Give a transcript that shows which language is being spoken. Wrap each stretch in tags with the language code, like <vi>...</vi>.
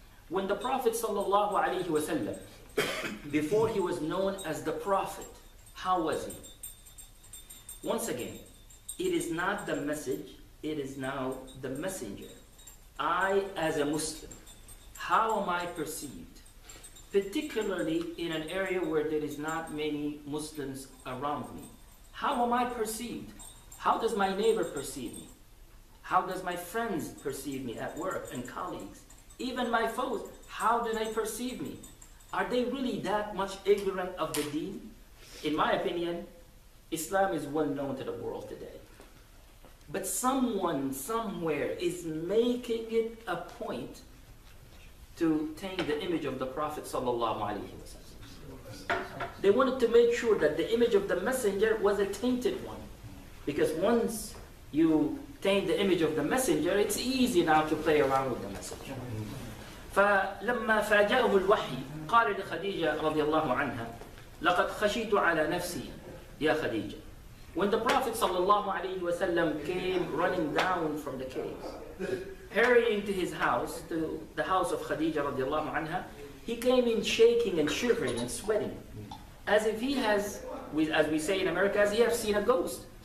<en>When the Prophet صلى الله عليه وسلم, before he was known as the Prophet, how was he? Once again, it is not the message, it is now the messenger. I, as a Muslim, how am I perceived? Particularly in an area where there is not many Muslims around me. How am I perceived? How does my neighbor perceive me? How does my friends perceive me at work and colleagues? Even my foes, how do they perceive me? Are they really that much ignorant of the deen? In my opinion, Islam is well known to the world today. But someone somewhere is making it a point to taint the image of the Prophet sallallahu alaihi wasallam. They wanted to make sure that the image of the messenger was a tainted one. Because once you taint the image of the messenger, it's easy now to play around with the messenger.</en> <ar>فلما فاجأه الوحي قال لخديجة رضي الله عنها لقد خشيت على نفسي يا خديجة.</ar> <en>When the Prophet sallallahu alaihi wasallam came running down from the cave, hurrying to his house, to the house of Khadija radiallahu anha, he came in shaking and shivering and sweating, as if he has, as we say in America, as he has seen a ghost.</en>